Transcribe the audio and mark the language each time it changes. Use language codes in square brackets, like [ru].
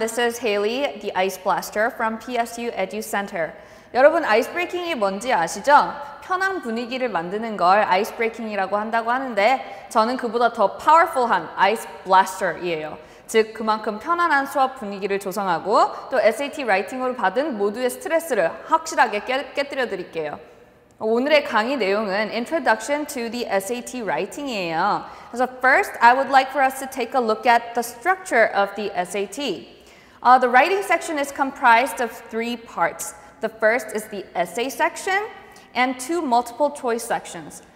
[en] This is Haley, the Ice Blaster from PSU Edu Center. [ko] 여러분, 아이스브레이킹이 뭔지 아시죠? 편한 분위기를 만드는 걸 아이스브레이킹이라고 한다고 하는데 저는 그보다 더 파워풀한 아이스 블라스터이에요. 즉, 그만큼 편안한 수업 분위기를 조성하고 또 SAT 라이팅으로 받은 모두의 스트레스를 확실하게 깨뜨려 드릴게요. 오늘의 강의 내용은 [en] Introduction to the SAT Writing [ko] 이에요. [en] So first, I would like for us to take a look at the structure of the SAT. The writing section is comprised of three parts. The first is the essay section and two multiple choice sections.